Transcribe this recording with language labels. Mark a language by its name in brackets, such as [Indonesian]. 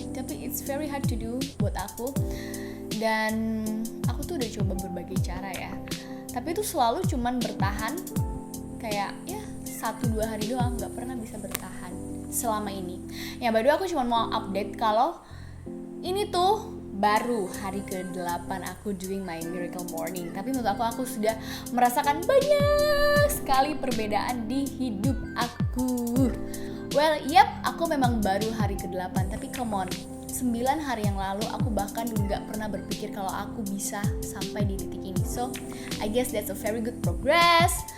[English] Tapi it's very hard to do [Indonesian] buat aku. Dan aku tuh udah coba berbagai cara ya. Tapi itu selalu cuman bertahan kayak 1-2 hari doang, gak pernah bisa bertahan selama ini. Ya, [English] by the way [Indonesian] aku cuma mau update kalau ini tuh baru hari ke-8 aku [English] doing my miracle morning. [Indonesian] Tapi menurut aku sudah merasakan banyak sekali perbedaan di hidup aku. Well, aku memang baru hari ke-8, tapi [English] come on, [Indonesian] 9 hari yang lalu aku bahkan gak pernah berpikir kalau aku bisa sampai di titik ini. [English] So, I guess that's a very good progress.